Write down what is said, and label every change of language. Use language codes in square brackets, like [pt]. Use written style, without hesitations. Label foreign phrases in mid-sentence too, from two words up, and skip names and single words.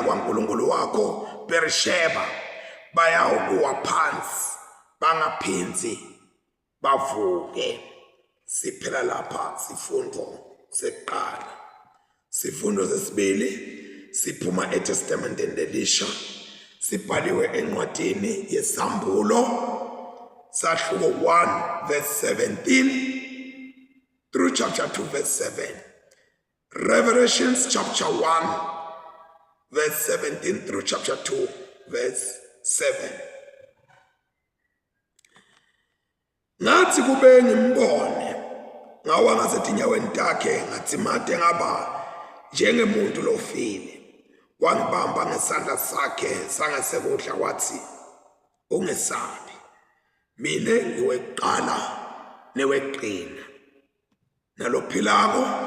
[ss] kwaNkulunkulu wakho Berisheba bayawukuwa phansi bangaphinzi bavuke siphela lapha sifundo sekuqala sifundo sesibili siphuma eTestamenteni Elisha sibhaliwe encwadini yesambulo Sahluko 1 [en] verse 17 through chapter 2 verse 7. Revelations chapter 1 verse 17 through chapter 2 verse 7. [ss] Ngathi kube ngimbone ngawa ngasetinyaweni takhe ngathi made ngaba njengemuntu lofile wangibamba ngesandla sakhe sangasekudla wathi ungesabi mine ngiweqala neweqina nalophilako